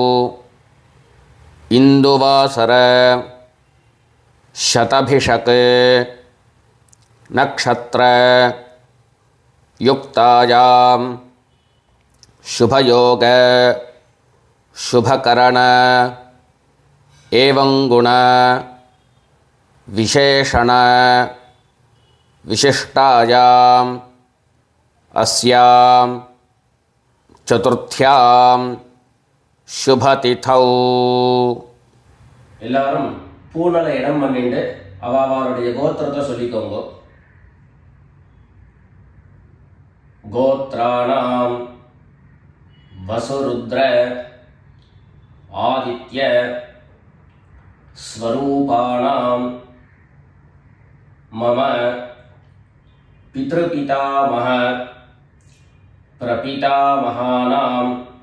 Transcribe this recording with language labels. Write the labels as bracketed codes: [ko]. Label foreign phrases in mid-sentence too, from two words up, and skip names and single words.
[sa] इन्दुवासर शतभिषक नक्षत्र युक्तायां शुभयोग शुभकरण एवं गुण विशेषण विशिष्टायां अस्यां चतुर्थ्यां शुभतिथौ [ta] எல்லாரும் பூனல இடம் பண்ணிட்டு அவளுடைய கோத்திரத்தை சொல்லிக்கோங்க. [sa] गोत्राणां वसुरुद्र आदित्य स्वरूपाणां मम पितृपितामह प्रपितामहानाम्.